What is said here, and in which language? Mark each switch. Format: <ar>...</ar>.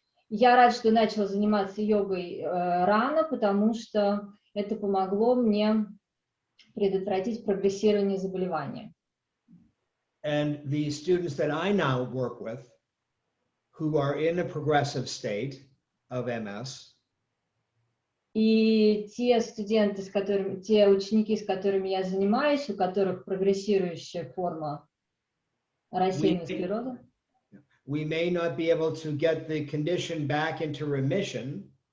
<ru>Я рад, что начала заниматься йогой рано, потому что это помогло мне предотвратить прогрессирование заболевания.</ru> <en>And the students that I now work with, who are in a progressive state of MS,</en> <ru>и те студенты, те ученики, с которыми я занимаюсь, у которых прогрессирующая форма рассеянного склероза,</ru> <en>we may not be able to get the condition back into remission.</en>